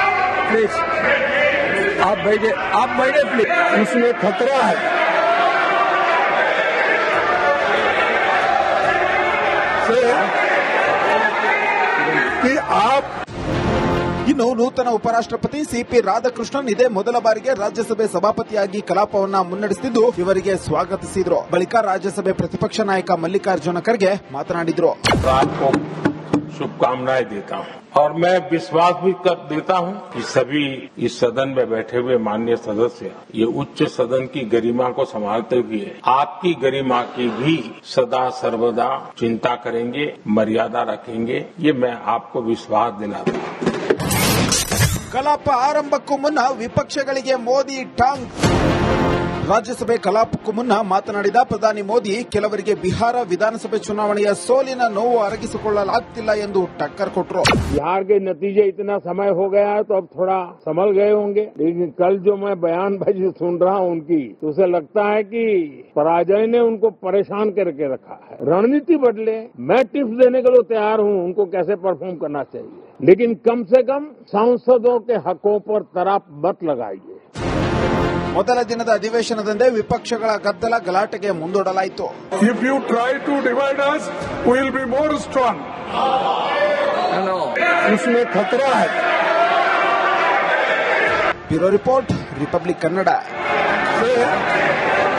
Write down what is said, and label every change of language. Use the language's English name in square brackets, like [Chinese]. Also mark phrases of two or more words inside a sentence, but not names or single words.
[Kannada] ಇನ್ನು ನೂತನ ಉಪರಾಷ್ಟ್ರಪತಿ ಸಿಪಿ ರಾಧಾಕೃಷ್ಣನ್ ಇದೇ ಮೊದಲ ಬಾರಿಗೆ ರಾಜ್ಯಸಭೆ ಸಭಾಪತಿಯಾಗಿ ಕಲಾಪವನ್ನ ಮುನ್ನಡೆಸುತ್ತಿದ್ದು ಇವರಿಗೆ ಸ್ವಾಗತಿಸಿದ್ರು. ಬಳಿಕ ರಾಜ್ಯಸಭೆ ಪ್ರತಿಪಕ್ಷ ನಾಯಕ ಮಲ್ಲಿಕಾರ್ಜುನ ಖರ್ಗೆ ಮಾತನಾಡಿದ್ರು. [Hindi] शुभकामनाएं देता हूं और मैं विश्वास भी कर देता हूं कि सभी इस सदन में बैठे हुए माननीय सदस्य ये उच्च सदन की गरिमा को संभालते हुए आपकी गरिमा की भी सदा सर्वदा चिंता करेंगे, मर्यादा रखेंगे, ये मैं आपको विश्वास दिलाता हूं. [Kannada] ಕಲಾಪ ಆರಂಭಕ್ಕೂ ಮುನ್ನ ವಿಪಕ್ಷಗಳಿಗೆ ಮೋದಿ ಟಾಂಗ್. ರಾಜ್ಯಸಭೆ ಕಲಾಪಕ್ಕೂ ಮುನ್ನ ಮಾತನಾಡಿದ ಪ್ರಧಾನಿ ಮೋದಿ ಕೆಲವರಿಗೆ ಬಿಹಾರ ವಿಧಾನಸಭೆ ಚುನಾವಣೆಯ ಸೋಲಿನ ನೋವು ಅರಗಿಸಿಕೊಳ್ಳಲಾಗ್ತಿಲ್ಲ ಎಂದು ಟಕ್ಕರ್ ಕೊಟ್ಟರು. [Hindi] बिहार के नतीजे इतना समय हो गया है तो अब थोड़ा संभल गए होंगे, लेकिन कल जो मैं बयानबाजी सुन रहा हूं उनकी, तो उसे लगता है कि पराजय ने उनको परेशान करके रखा है. रणनीति बदले, मैं टिप्स देने के लिए तैयार हूं उनको कैसे परफॉर्म करना चाहिए, लेकिन कम से कम सांसदों के हकों पर तराप मत लगाइए. [Kannada] ಮೊದಲ ದಿನದ ಅಧಿವೇಶನದಂದೇ ವಿಪಕ್ಷಗಳ ಗದ್ದಲ ಗಲಾಟೆಗೆ ಮುಂದೂಡಲಾಯಿತು. [English] If you try to divide us, we will be more strong. [Hindi] इसमें खतरा है. [English] bureau report, [Kannada] ರಿಪಬ್ಲಿಕ್ ಕನ್ನಡ.